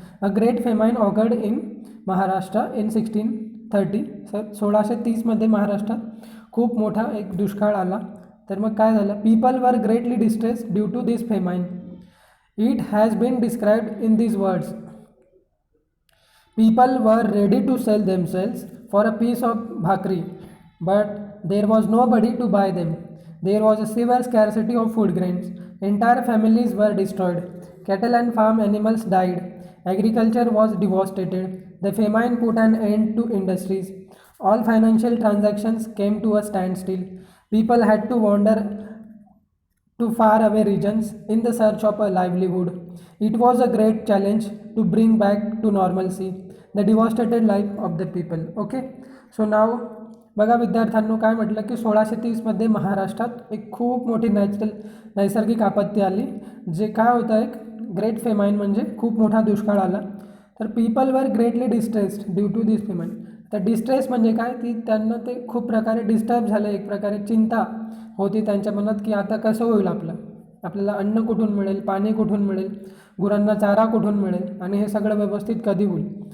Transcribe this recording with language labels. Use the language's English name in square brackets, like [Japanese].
[English] A great famine occurred in Maharashtra in 1630. [Marathi] 1630मध्ये महाराष्ट्रात खूप मोठा एक दुष्काळ आला. तर मग काय झालं, [English] People were greatly distress due to this famine. It has been described in these words. People were ready to sell themselves for a piece of bhakri, but there was nobody to buy them. There was a severe scarcity of food grains. Entire families were destroyed. Cattle and farm animals died. Agriculture was devastated. The famine put an end to industries. All financial transactions came to a standstill. People had to wander to faraway regions in the search of a livelihood. It was a great challenge to bring back to normalcy the devastated life of the people. Okay. So now [Marathi] बघा विद्यार्थ्यांनो, काय म्हटलं की 1630मध्ये महाराष्ट्रात एक खूप मोठी नैसर्गिक आपत्ती आली. जे काय होतं, एक ग्रेट फेमाईन म्हणजे खूप मोठा दुष्काळ आला. तर [English] People were greatly distressed due to this famine. [Marathi] तर डिस्ट्रेस म्हणजे काय, की त्यांना ते खूप प्रकारे डिस्टर्ब झाले, एक प्रकारे चिंता होती त्यांच्या मनात की आता कसं होईल, आपल्याला अन्न कुठून मिळेल, पाणी कुठून मिळेल, गुरांना चारा कुठून मिळेल आणि हे सगळं व्यवस्थित कधी होईल.